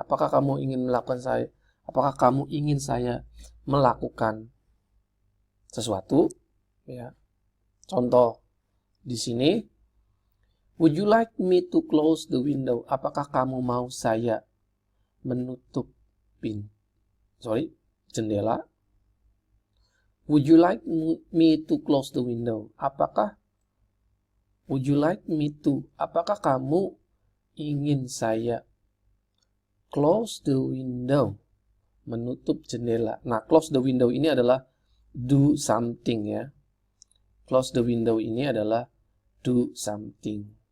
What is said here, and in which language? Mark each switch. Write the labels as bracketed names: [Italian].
[Indonesian] Apakah kamu ingin melakukan saya? Apakah kamu ingin saya melakukan sesuatu? Ya. Contoh di sini, [English] would you like me to close the window? [Indonesian] Apakah kamu mau saya menutup jendela? [English] Would you like me to close the window? Would you like me to? [Indonesian] Apakah kamu ingin saya [English] close the window? [Indonesian] Menutup jendela. Nah, [English] close the window [Indonesian] ini adalah [English] do something [Indonesian] ya. [English] Close the window [Indonesian] ini adalah [English] do something.